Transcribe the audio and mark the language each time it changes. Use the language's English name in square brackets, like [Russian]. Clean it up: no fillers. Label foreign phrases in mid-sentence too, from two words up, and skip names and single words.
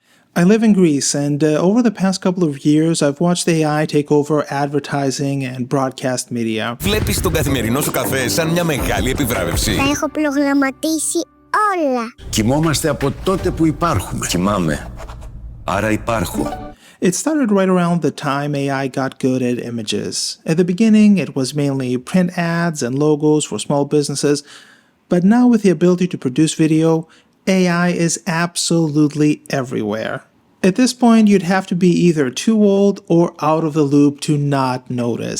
[English] I live in Greece, and over the past couple of years, I've watched AI take over advertising and broadcast media. [Greek] Βλέπεις τον καθημερινό σου καφέ σαν μια μεγάλη επιβράβευση. Τα έχω προγραμματίσει όλα. Κοιμόμαστε από τότε που υπάρχουμε. Κοιμάμαι. Άρα υπάρχω. [English] It started right around the time AI got good at images. At the beginning, it was mainly print ads and logos for small businesses, but now with the ability to produce video, AI is absolutely everywhere. At this point, you'd have to be either too old or out of the loop to not notice.